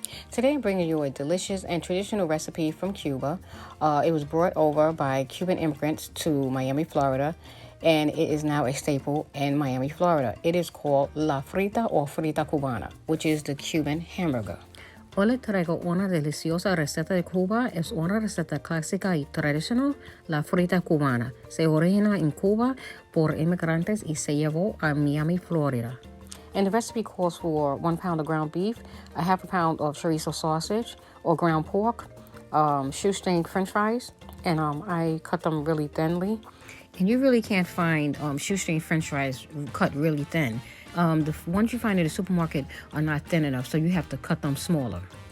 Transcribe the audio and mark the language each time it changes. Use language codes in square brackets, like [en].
[en] Today I'm bringing you a delicious and traditional recipe from Cuba. It was brought over by Cuban immigrants to Miami, Florida, and it is now a staple in Miami, Florida. It is called La Frita or Frita Cubana, which is the Cuban hamburger. [es] Hoy les traigo una deliciosa receta de Cuba. Es una receta clásica y tradicional, la frita cubana. Se origina en Cuba por inmigrantes y se llevó a Miami, Florida. [en] And the recipe calls for 1 pound of ground beef, a half a pound of chorizo sausage or ground pork, shoestring french fries, and I cut them really thinly. And you really can't find shoestring french fries cut really thin. The ones you find in the supermarket are not thin enough, so you have to cut them smaller.